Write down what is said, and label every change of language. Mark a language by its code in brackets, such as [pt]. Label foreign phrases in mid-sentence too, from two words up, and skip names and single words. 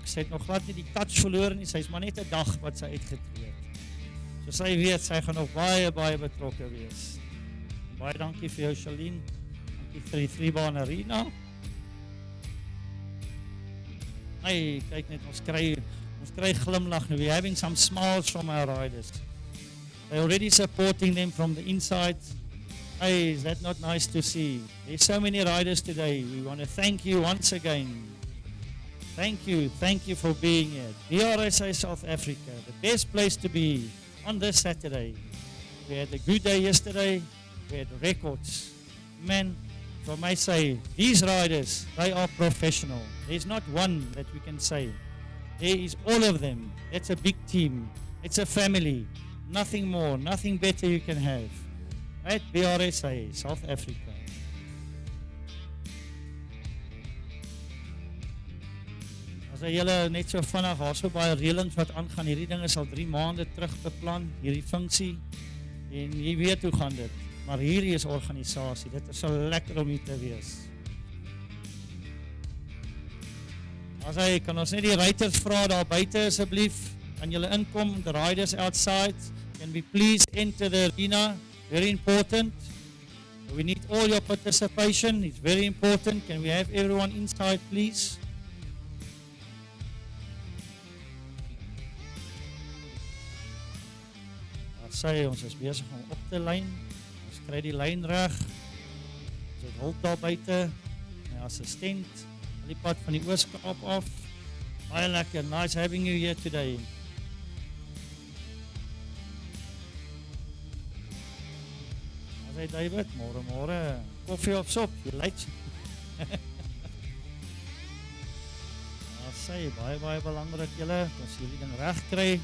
[af] Sy het nog glad nie die touch verloor nie. Sy is maar net 'n dag wat sy uitgetree het. So sy weet, sy gaan nog baie betrokke wees. Baie dankie vir jou, Charlene. Dankie vir die 3-baan arena. Hey, kyk net, ons kry glimlach now. [en] We're having some smiles from our riders. They're already supporting them from the inside. Hey, is that not nice to see? There's so many riders today. We want to thank you once again. Thank you for being here. BRSA South Africa, the best place to be on this Saturday. We had a good day yesterday. We had records. Man, from my say, these riders, they are professional. There's not one that we can say. There is all of them. It's a big team. It's a family. Nothing more, nothing better you can have. At BRSA, South Africa. [af] As julle net so vinnig, daar so baie reëlings wat aangaan, hierdie ding is al 3 maande terug beplan, hierdie funksie, en jy weet hoe gaan dit, maar hierdie is organisasie, dit is so lekker om hier te wees. As kan ons net die ruiters vra daar buite asseblief, kan julle inkom, [en] the riders outside, can we please enter the arena, very important, we need all your participation, it's very important, can we have everyone inside please? [af] Ons is besig om op te lyn, ons kry die lyn reg, ons het hulp daar buite, my assistent, die pad van die Oos-Kaap af. Baie lekker, [en] nice having you here today. [af] As David, môre, koffie of sop, jy lyk. Baie belangrik julle, ons hierdie ding reg kry.